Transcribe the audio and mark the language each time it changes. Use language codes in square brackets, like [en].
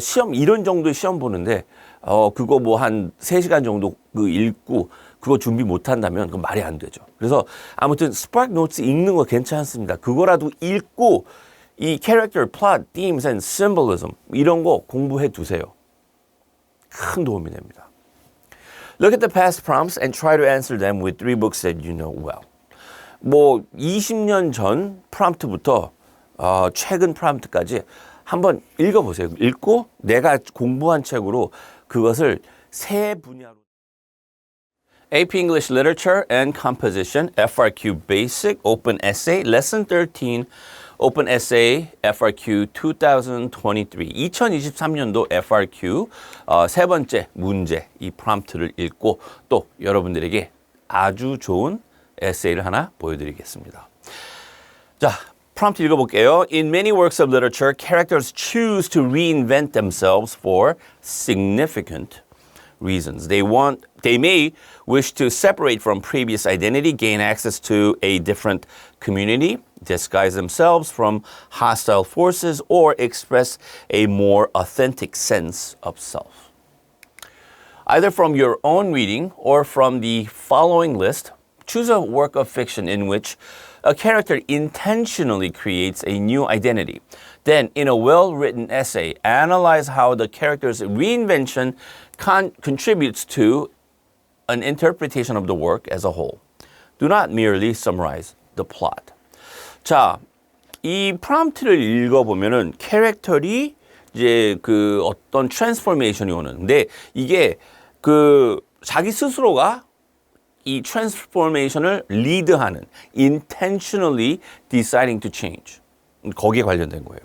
[ko] 시험 이런 정도의 시험 보는데 그거 뭐 한 3시간 정도 그 읽고 그거 준비 못 한다면 그건 말이 안 되죠. 그래서 아무튼 스파크 노트스 읽는 거 괜찮습니다. 그거라도 읽고 이 [en] character, plot, themes and symbolism [ko] 이런 거 공부해 두세요. 큰 도움이 됩니다. [en] Look at the past prompts and try to answer them with 3 books that you know well. [ko] 뭐 20년 전 프롬프트부터 최근 프롬프트까지 한번 읽어보세요. 읽고 내가 공부한 책으로 그것을 세 분야로 [en] AP English Literature and Composition, FRQ Basic, Open Essay, Lesson 13, Open Essay, FRQ 2023. [ko] 2023년도 FRQ 세 번째 문제, 이 프롬프트를 읽고 또 여러분들에게 아주 좋은 에세이를 하나 보여드리겠습니다. 자, 프롬프트 읽어볼게요. [en] In many works of literature, characters choose to reinvent themselves for significant reasons. They may wish to separate from previous identity, gain access to a different community, disguise themselves from hostile forces, or express a more authentic sense of self. Either from your own reading or from the following list, choose a work of fiction in which a character intentionally creates a new identity. Then, in a well-written essay, analyze how the character's reinvention contributes to an interpretation of the work as a whole. Do not merely summarize the plot. [ko] 자, 이 프롬프트를 읽어보면은 캐릭터리 이제 그 어떤 트랜스포메이션이 오는. 근데 이게 그 자기 스스로가 이 트랜스포메이션을 리드하는 [en] intentionally deciding to change [ko] 거기에 관련된 거예요.